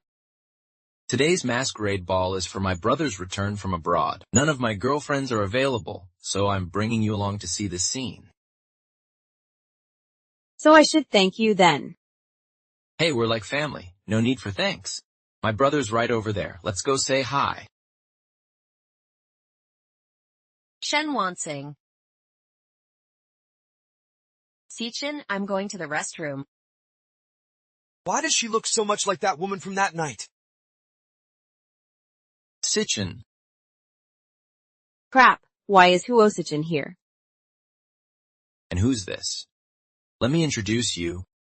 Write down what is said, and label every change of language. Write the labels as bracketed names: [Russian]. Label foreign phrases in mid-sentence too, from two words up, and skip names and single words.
[English] Today's masquerade ball is for my brother's return from abroad. None of my girlfriends are available, so I'm bringing you along to see the scene. So I should thank you then. Hey, we're like family. No need for thanks. My brother's right over there. Let's go say hi. Shen Wansing. Sichin, I'm going to the restroom. Why does she look so much like that woman from that night? Sichin. Crap, why is Huosichin here? And who's this? Let me introduce you.